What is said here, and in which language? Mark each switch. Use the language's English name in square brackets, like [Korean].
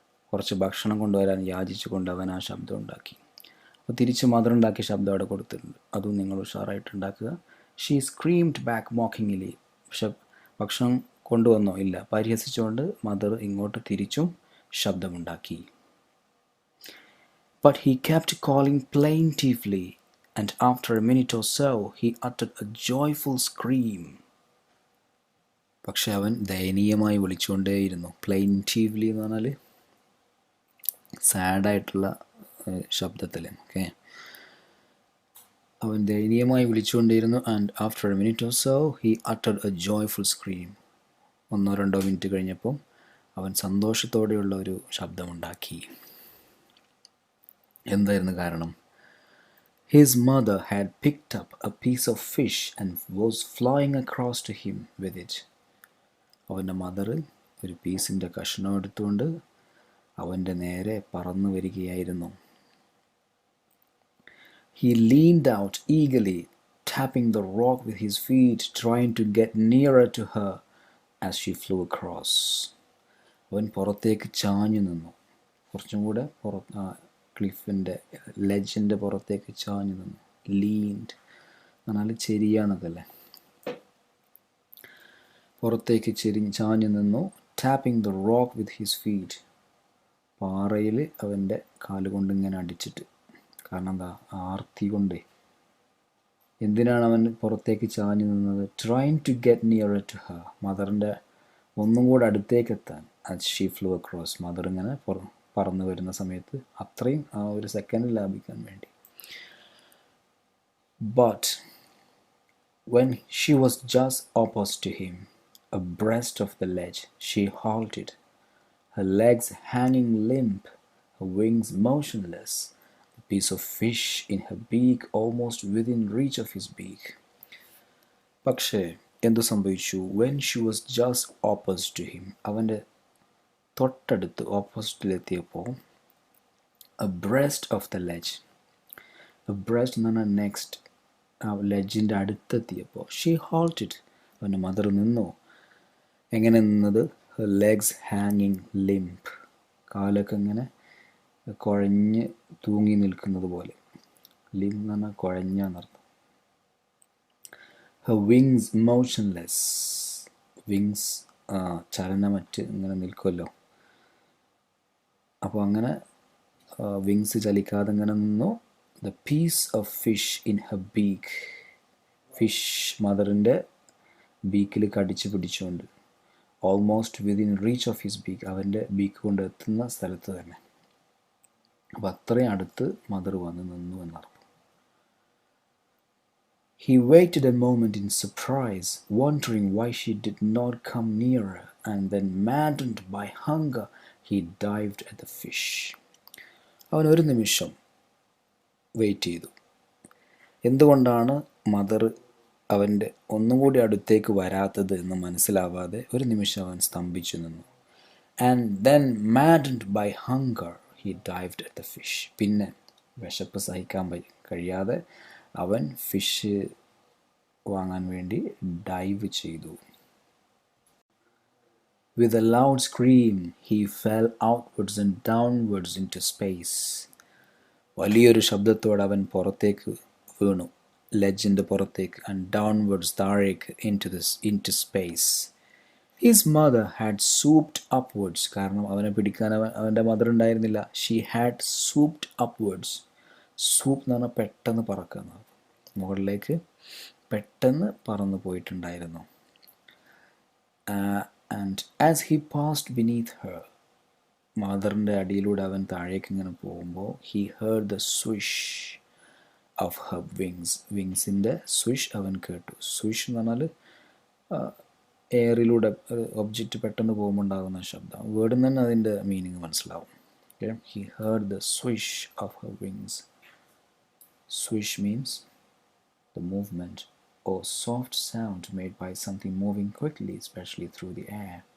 [Malayalam] കുറച്ച് ഭക്ഷണം കൊണ്ടുവരാൻ യാചിച്ചു കൊണ്ട് അവൻ ആ ശബ്ദം ഉണ്ടാക്കി. അപ്പോൾ തിരിച്ച് മദർ ഉണ്ടാക്കിയ ശബ്ദം അവിടെ കൊടുത്തിട്ടുണ്ട്. അതും നിങ്ങൾ ഉഷാറായിട്ട് ഉണ്ടാക്കുക. [English] She screamed back mockingly. [Malayalam] പക്ഷെ ഭക്ഷണം കൊണ്ടുവന്നോ? ഇല്ല. പരിഹസിച്ചുകൊണ്ട് മദർ ഇങ്ങോട്ട് തിരിച്ചും ശബ്ദമുണ്ടാക്കി. [English] But he kept calling plaintively, and after a minute or so, he uttered a joyful scream. [Malayalam] പക്ഷെ അവൻ ദയനീയമായി വിളിച്ചുകൊണ്ടേയിരുന്നു. plaintively എന്ന് പറഞ്ഞാൽ സാഡായിട്ടുള്ള ശബ്ദത്തിൽ. ഓക്കെ, അവൻ ദയനീയമായി വിളിച്ചുകൊണ്ടേയിരുന്നു. [English] and after a minute or so, he uttered a joyful scream. [Malayalam] 1-2 minute കഴിഞ്ഞപ്പോൾ അവൻ സന്തോഷത്തോടെയുള്ള ഒരു ശബ്ദമുണ്ടാക്കി. എന്തായിരുന്നു കാരണം? [English] His mother had picked up a piece of fish and was flying across to him with it. [Malayalam] അവൻ്റെ മദർ ഒരു പീസിൻ്റെ കഷ്ണം എടുത്തുകൊണ്ട് അവൻ്റെ നേരെ പറന്നു വരികയായിരുന്നു. [English] He leaned out eagerly, tapping the rock with his feet, trying to get nearer to her as she flew across. [Malayalam] അവൻ പുറത്തേക്ക് ചാഞ്ഞു നിന്നു. കുറച്ചും കൂടെ ക്ലിഫിൻ്റെ ലെജിൻ്റെ പുറത്തേക്ക് ചാഞ്ഞു നിന്നു. ലീൻഡ് എന്നാൽ ചെരിയാന്നതല്ലേ. പുറത്തേക്ക് ചാഞ്ഞു നിന്നു. [English] Tapping the rock with his feet. [Malayalam] പാറയിൽ അവൻ്റെ കാലുകൊണ്ട് ഇങ്ങനെ അടിച്ചിട്ട്. കാരണം എന്താ? ആർത്തി കൊണ്ടേ. എന്തിനാണ് അവൻ പുറത്തേക്ക് ചാഞ്ഞു നിന്നത്? [English] Trying to get nearer to her. [Malayalam] മദറിൻ്റെ ഒന്നും കൂടെ അടുത്തേക്ക് എത്താൻ. [English] As she flew across. [Malayalam] Mother ഇങ്ങനെ പറന്നു വരുന്ന സമയത്ത് അത്രയും ആ ഒരു സെക്കൻഡ് ലാഭിക്കാൻ വേണ്ടി. [English] But when she was just opposite to him, abreast of the ledge, she halted, her legs hanging limp, her wings motionless, a piece of fish in her beak almost within reach of his beak. [Malayalam] പക്ഷേ എന്തു സംഭവിച്ചു? [English] when she was just opposite to him, [Malayalam] അവൻ്റെ തൊട്ടടുത്ത് ഓപ്പോസിറ്റിലെത്തിയപ്പോൾ, [English] Abreast of the ledge. [Malayalam] അബ്രെസ്റ്റ് എന്ന് പറഞ്ഞാൽ next, ആ ലെജിൻ്റെ അടുത്തെത്തിയപ്പോൾ [English] she halted, [Malayalam] അവൻ്റെ mother നിന്നു. എങ്ങനെ നിന്നത്? [English] legs ഹാങ്ങിങ് limb, [Malayalam] കാലൊക്കെ ഇങ്ങനെ കുഴഞ്ഞ് തൂങ്ങി നിൽക്കുന്നത് പോലെ. ലിംപ് എന്ന് പറഞ്ഞാൽ കുഴഞ്ഞ എന്നർത്ഥം. [English] her wings motionless, [Malayalam] വിങ്സ് ചലനമറ്റ് ഇങ്ങനെ നിൽക്കുമല്ലോ. അപ്പോൾ അങ്ങനെ വിങ്സ് ചലിക്കാതെ ഇങ്ങനെ നിന്നു. [English] the piece of fish in her beak, fish [Malayalam] മദറിൻ്റെ ബീക്കിൽ കടിച്ച് പിടിച്ചുകൊണ്ട്. [English] almost within reach of his beak, [Malayalam] അവൻ്റെ ബീക്ക് കൊണ്ട് എത്തുന്ന സ്ഥലത്ത് തന്നെ. അപ്പം അത്രയും അടുത്ത് മദർ വന്ന് നിന്നു എന്നർത്ഥം. [English] He waited a moment in surprise, wondering why she did not come nearer, and then, maddened by hunger, he dived at the fish. [Malayalam] അവൻ ഒരു നിമിഷം വെയിറ്റ് ചെയ്തു. എന്തുകൊണ്ടാണ് മദർ അവൻ്റെ ഒന്നും കൂടി അടുത്തേക്ക് വരാത്തത് എന്ന് മനസ്സിലാവാതെ ഒരു നിമിഷം അവൻ സ്തംഭിച്ചു നിന്നു. [English] And then, maddened by hunger, he dived at the fish. [Malayalam] പിന്നെ വിശപ്പ് സഹിക്കാൻ കഴിയാതെ അവൻ ഫിഷ് വാങ്ങാൻ വേണ്ടി ഡൈവ് ചെയ്തു. [English] With a loud scream, he fell outwards and downwards into space. [Malayalam] വലിയൊരു ശബ്ദത്തോടെ അവൻ പുറത്തേക്ക് വീണു, ലെജിൻ്റെ പുറത്തേക്ക്. [English] and downwards, [Malayalam] താഴേക്ക്. [English] into space. His mother had swooped upwards. [Malayalam] കാരണം അവനെ പിടിക്കാൻ അവൻ്റെ മദർ ഉണ്ടായിരുന്നില്ല. [English] She had swooped upwards. [Malayalam] സ്വൂപ്പ് എന്ന് പറഞ്ഞാൽ പെട്ടെന്ന് പറക്കുക, മുകളിലേക്ക് പെട്ടെന്ന് പറന്നു പോയിട്ടുണ്ടായിരുന്നു. [English] and as he passed beneath her, [Malayalam] മദറിൻ്റെ അടിയിലൂടെ അവൻ താഴേക്ക് ഇങ്ങനെ പോകുമ്പോൾ, [English] He heard the swish of her wings. [Malayalam] വിങ്സിൻ്റെ swish അവൻ കേട്ടു. സ്വിഷ് എന്ന് പറഞ്ഞാൽ എയറിലൂടെ ഒബ്ജക്റ്റ് പെട്ടെന്ന് പോകുമ്പോൾ ഉണ്ടാകുന്ന ശബ്ദം. വേർഡിൽ തന്നെ അതിൻ്റെ മീനിങ് മനസ്സിലാവും. [English] Okay, he heard the swish of her wings. Swish means the movement or soft sound made by something moving quickly, especially through the air.